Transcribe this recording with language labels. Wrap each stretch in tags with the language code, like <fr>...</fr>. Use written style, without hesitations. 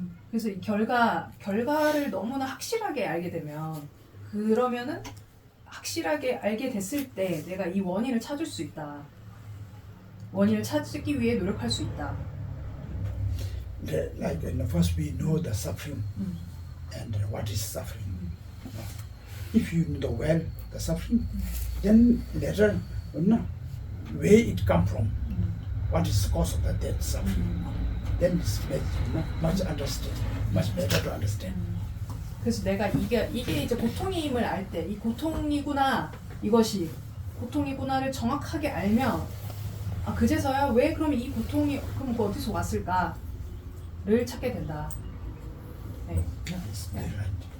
<ko>그래서 이 결과를 너무나 확실하게 알게 되면 그러면은 확실하게 알게 됐을 때 내가 이 원인을 찾을 수 있다. 원인을 찾기 위해 노력할 수 있다.</ko> <en>Like first we know the suffering and what is suffering. If you know well the suffering, then later where it come from, what is the cause of that suffering, then it's much better to understand.</en> <ko>그래서 내가 이게 이제 고통임을 알 때 이 고통이구나 이것이 고통이구나를 정확하게 알면 그제서야 왜 그럼 이 고통이 그럼 어디서 왔을까? 를 찾게 된다. 네.</ko> <en>That's very right.</en>